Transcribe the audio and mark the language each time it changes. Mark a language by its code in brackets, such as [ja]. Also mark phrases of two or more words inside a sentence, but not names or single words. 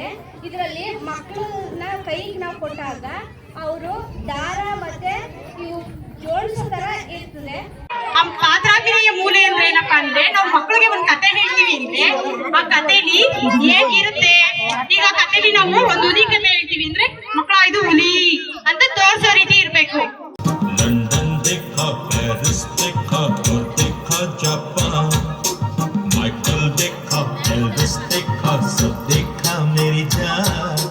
[kn] ಇದರಲ್ಲಿ ಮಕ್ಕಳನ್ನ ಕೈಗೆ ನಾವು ಕೊಟ್ಟಾಗ ಅವರು ದಾರ ಮತ್ತೆ ಇವು ಜೋಡಿಸೋ ತರ ಇರ್ತದೆ. ಪಾತ್ರಾಭಿನಯ ಮೂಲೆ ಅಂದ್ರೆ ಏನಪ್ಪಾ ಅಂದ್ರೆ ನಾವು ಮಕ್ಕಳಿಗೆ ಒಂದು ಕತೆ ಹೇಳ್ತೀವಿ ಅಂದ್ರೆ ಆ ಕಥೆಲಿ ಹೇಗಿರುತ್ತೆ. ಈಗ ಕಥೆಲಿ ನಾವು ಒಂದು ಹುಲಿ ಕತೆ ಹೇಳ್ತೀವಿ ಅಂದ್ರೆ ಮಕ್ಕಳ ಇದು ಹುಲಿ ಅಂತ ತೋರಿಸೋ ರೀತಿ ಇರ್ಬೇಕು. [hi] ಲಂಡನ್ देखा, पेरिस देखा, देखा जापान, माइकल देखा, एल्विस देखा, सब देखा मेरी जान.